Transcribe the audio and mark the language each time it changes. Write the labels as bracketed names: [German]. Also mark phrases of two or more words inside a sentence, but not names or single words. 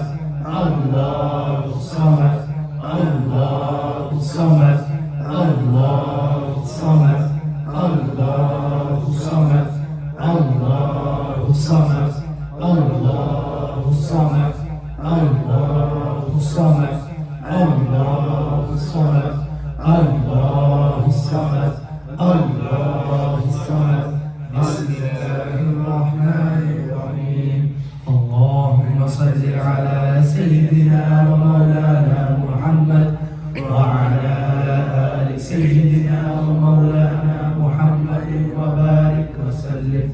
[Arabic] الله الصمد، الله الصمد، الله الصمد، الله الصمد، الله الصمد، الله الصمد، الله الصمد، الله الصمد، الله الصمد، الله الصمد. بسم الله الرحمن الرحيم. اللهم صل على سيدنا ومولانا محمد وعلى آل سيدنا ومولانا محمد وبارك وسلم.